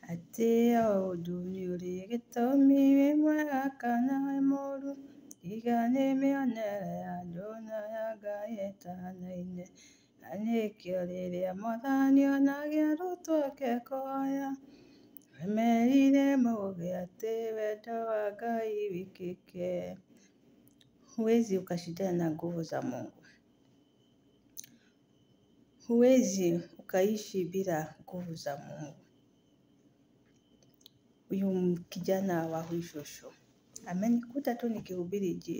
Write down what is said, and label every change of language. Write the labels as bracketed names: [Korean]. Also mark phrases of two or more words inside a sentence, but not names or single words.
[Kikuyu] Tia ũnduni ũrĩ gĩtũmi wĩ mwega kana wĩ mũũru, iga nĩ mĩonere ya andũ na ya Ngai ĩtanaine. Na nĩkĩo rĩrĩa Mwathani onagia arutwo ake kũhoya, we merire mauge atĩ wendo wa Ngai wĩkĩke. [Swahili] Huwezi ukashindana na nguvu za Mungu. Huwezi ukaishi bila nguvu za Mungu. Huyu kijana wa huyu shosho amenikuta tu nikihubiri Injili.